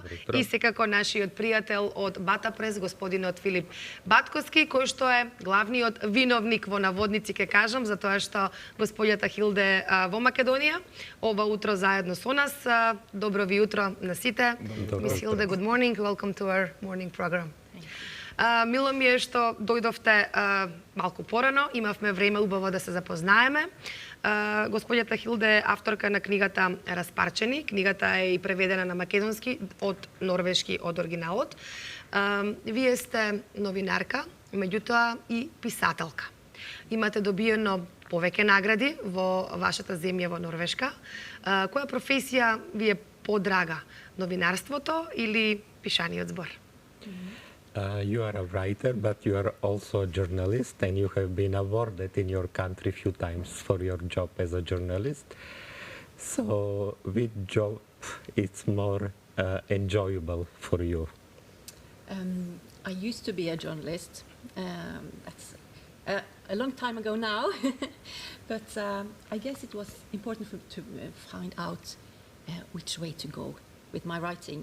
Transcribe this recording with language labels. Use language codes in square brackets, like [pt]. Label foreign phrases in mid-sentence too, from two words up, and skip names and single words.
[mk] И секако нашиот пријател од Батапрес, господинот Филип Батковски, кој што е главниот виновник во наводници, ке кажам, за тоа што господјата Хилде во Македонија ова утро заедно со нас. Добро ви утро на сите. Мис Хилде, [en] good morning. Welcome to our morning program. [mk] Мило ми е што дојдовте малку порано, имавме време убаво да се запознаеме. Господјата Хилде е авторка на книгата Распарчени. Книгата е и преведена на македонски од норвешки од оригиналот. Вие сте новинарка, меѓутоа и писателка. Имате добиено повеќе награди во вашата земја во Норвешка. Која професија ви е подрага? Новинарството или пишаниот збор? [en] You are a writer, but you are also a journalist, and you have been awarded in your country a few times for your job as a journalist. So, which job is more enjoyable for you? I used to be a journalist. That's a long time ago now, but I guess it was important to find out which way to go with my writing.